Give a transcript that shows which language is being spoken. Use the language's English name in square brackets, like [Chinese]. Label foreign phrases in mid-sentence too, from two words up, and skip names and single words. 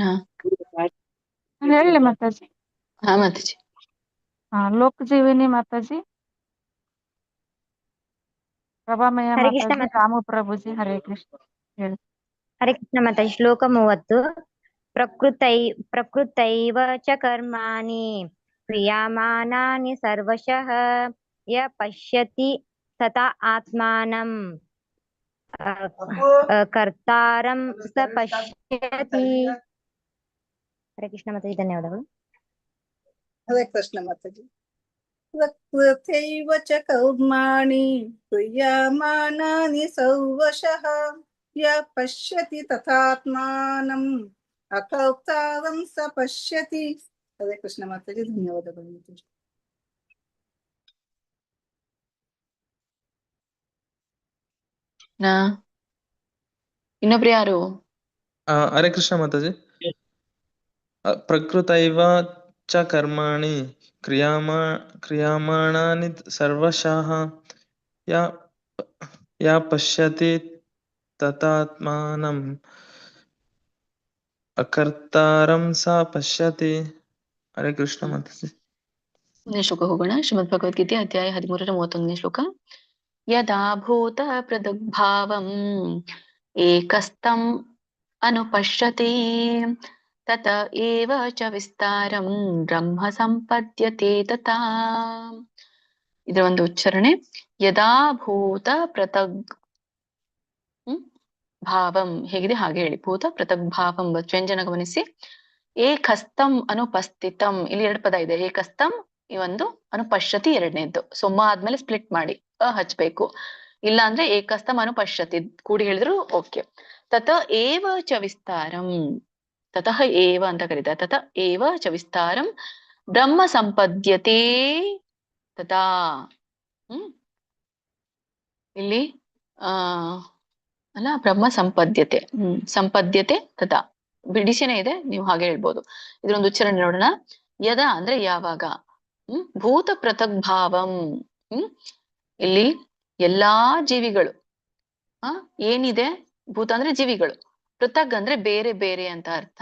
[Kannada] ಹೇಳಿ ಮಾತಾಜಿ. ಹಾ ಮಾತಾಜಿ. ಲೋಕಜೀವಿನಿ ಮಾತಾಜಿ, ಪ್ರಭಾಮಯ ಹರೇ ಕೃಷ್ಣ ಮಾತಾಜಿ, ರಾಮು ಪ್ರಭುಜಿ. ಹರೇ ಕೃಷ್ಣ ಹೇಳಿ. ಹರೇ ಕೃಷ್ಣ ಮಾತಾಜಿ. ಶ್ಲೋಕ 30. [Sanskrit] ಪ್ರಕೃತೈವ ಚ ಕರ್ಮಾಣಿ ಕ್ರಿಯಮಾಣಾನಿ ಸರ್ವಶಃ ಯ ಪಶ್ಯತಿ ತಥಾ ಆತ್ಮಾನಂ ಕರ್ತಾರಂ ಸ ಪಶ್ಯತಿ. [Kannada] ಹರೇ ಕೃಷ್ಣ ಮಾತಾಜಿ, ಧನ್ಯವಾದಗಳು. ಹರೇ ಕೃಷ್ಣ ಮಾತಾಜಿ. [Sanskrit] ಪ್ರಕೃತೈವ ಚ ಕರ್ಮಾಣಿ ಕ್ರಿಯಮಾಣಾನಿ ಸರ್ವಶಃ ಯ ಪಶ್ಯತಿ ತಥಾತ್ಮಾನಂ ಅಕರ್ತಾರಂ ಸ ಪಶ್ಯತಿ. [Kannada] ಹರೇ ಕೃಷ್ಣ ಮಾತಾಜಿ, ಧನ್ಯವಾದಗಳು. ಇನ್ನೊಬ್ರು ಯಾರು? ಹರೇ ಕೃಷ್ಣ ಮಾತಾಜಿ. [Sanskrit] ಪ್ರಕೃತೈವ ಚ ಕರ್ಮಾಣಿ ಕ್ರಿಯಮಾಣಾನಿ ಸರ್ವಶಃ ಯ ಪಶ್ಯತಿ ತಥಾತ್ಮಾನಂ ಅಕರ್ತಾರಂ ಸ ಪಶ್ಯತಿ. [Kannada] ಹರೇ ಕೃಷ್ಣ ಮಾತಾಜಿ. ಶ್ಲೋಕ ಹೋಗೋಣ. ಶ್ರೀಮದ್ ಭಗವದ್ಗೀತೆ ಅಧ್ಯಾಯ 13 ಶ್ಲೋಕ. [Sanskrit] ಯದಾ ಭೂತ ಪೃಥಗ್ಭಾವಂ ಏಕಸ್ಥಂ ಅನುಪಶ್ಯತಿ ತತ ಏವ ಚ ವಿಸ್ತಾರಂ ಬ್ರಹ್ಮ ಸಂಪದ್ಯತೆ ತಥಾ. [Kannada] ಇದರ ಒಂದು ಉಚ್ಚಾರಣೆ. [Sanskrit] ಯದಾ ಭೂತ ಪೃಥಗ್ ಭಾವಂ [Kannada] ಹೇಗಿದೆ ಹಾಗೆ ಹೇಳಿ. [Sanskrit] ಭೂತ ಪೃಥಗ್ ಭಾವಂ [Kannada] ವ್ಯಂಜನ ಗಮನಿಸಿ. [Sanskrit] ಏಕಸ್ಥಂ ಅನುಪಸ್ಥಿತಂ, [Kannada] ಇಲ್ಲಿ 2 ಪದ ಇದೆ. ಏಕಸ್ಥಂ ಈ ಒಂದು, ಅನುಪಶ್ಯತಿ ಎರಡನೇದ್ದು. ಸೊಮ್ಮ ಆದ್ಮೇಲೆ ಸ್ಪ್ಲಿಟ್ ಮಾಡಿ ಹಚ್ಬೇಕು. ಇಲ್ಲ ಅಂದ್ರೆ [Sanskrit] ಏಕಸ್ಥಂ ಅನುಪಶ್ಯತಿ [Kannada] ಕೂಡಿ ಹೇಳಿದ್ರು ಓಕೆ. [Sanskrit] ತತ ಏವ ಚ ವಿಸ್ತಾರಂ, ತತಃ ಏವ [Kannada] ಅಂತ ಕರೀತಾರೆ. [Sanskrit] ತತ ಏವ ಚ ವಿಸ್ತಾರಂ ಬ್ರಹ್ಮ ಸಂಪದ್ಯತೆ ತಥಾ. [Kannada] ಇಲ್ಲಿ ಅಲ್ಲ, [Sanskrit] ಬ್ರಹ್ಮ ಸಂಪದ್ಯತೆ, ಸಂಪದ್ಯತೆ ತಥಾ [Kannada] ಬಿಡಿಸಿನೇ ಇದೆ, ನೀವು ಹಾಗೆ ಹೇಳ್ಬೋದು. ಇದರೊಂದು ಉಚ್ಚಾರಣೆ ನೋಡೋಣ. ಯದ ಅಂದ್ರೆ ಯಾವಾಗ, [Sanskrit] ಭೂತ ಪೃಥಗ್ ಭಾವಂ, [Kannada] ಇಲ್ಲಿ ಎಲ್ಲಾ ಜೀವಿಗಳು ಏನಿದೆ, ಭೂತ ಅಂದ್ರೆ ಜೀವಿಗಳು, ಪೃಥಗ್ ಅಂದ್ರೆ ಬೇರೆ ಬೇರೆ ಅಂತ ಅರ್ಥ.